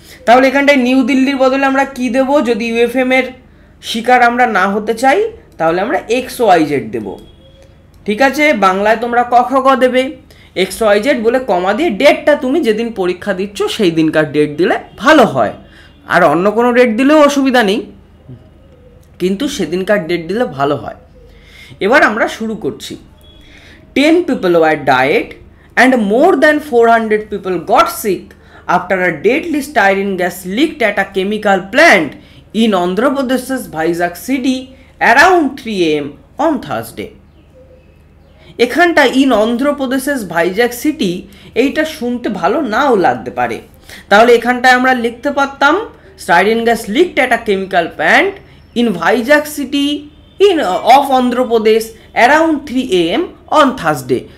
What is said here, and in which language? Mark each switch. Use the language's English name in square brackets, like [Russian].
[Bangla] তাহলে এখানটায় নিউ দিল্লির বদলে আমরা কি দেব? যদি ইউএফএমের শিকার আমরা না হতে চাই তাহলে আমরা XYZ দেব। ঠিক আছে, বাংলায় তোমরা ক খ গ দেবে। XYZ বলে কমা দিয়ে ডেটটা তুমি যেদিন পরীক্ষা দিচ্ছ সেই দিনকার ডেট দিলে ভালো হয়। আর অন্য কোনো ডেট দিলেও অসুবিধা নেই, কিন্তু সেদিনকার ডেট দিলে ভালো হয়। এবার আমরা শুরু করছি। [English] 10 people were died and more than 400 people got sick after a deadly styrene gas leaked at a chemical plant in Andhra Pradesh's Vizag city around 3 AM on Thursday. [Bangla] এখানটা ইন অন্ধ্রপ্রদেশের ভাইজাগ সিটি, এইটা শুনতে ভালো নাও লাগতে পারে, তাহলে এখানটায় আমরা লিখতে পারতাম styrene gas leaked at a chemical plant in Vizag city in of Andhra Pradesh around 3 AM on Thursday.